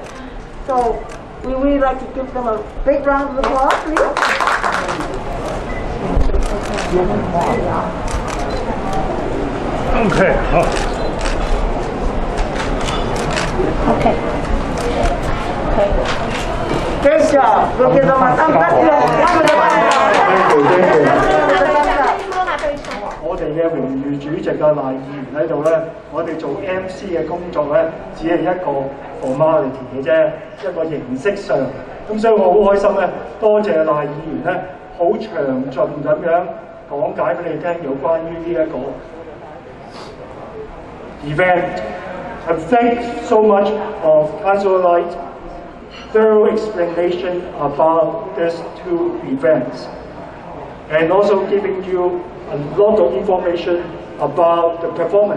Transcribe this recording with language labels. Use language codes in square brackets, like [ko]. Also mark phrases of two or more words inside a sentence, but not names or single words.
[en] So we would like to give them a big round of applause, please. Okay. Okay. Great job. We'll give them a thumbs up. [yue] 我哋嘅榮譽主席嘅賴議員喺度咧，我哋做 MC 嘅工作咧，只係一個 formality 嘅啫，一個形式上。咁所以我好開心咧，多謝賴議員咧，好詳盡咁樣講解俾你聽有關於呢一個 event. [en] And thanks so much of Councillor Light's thorough explanation about these two events, and also giving you a lot of information about the performance.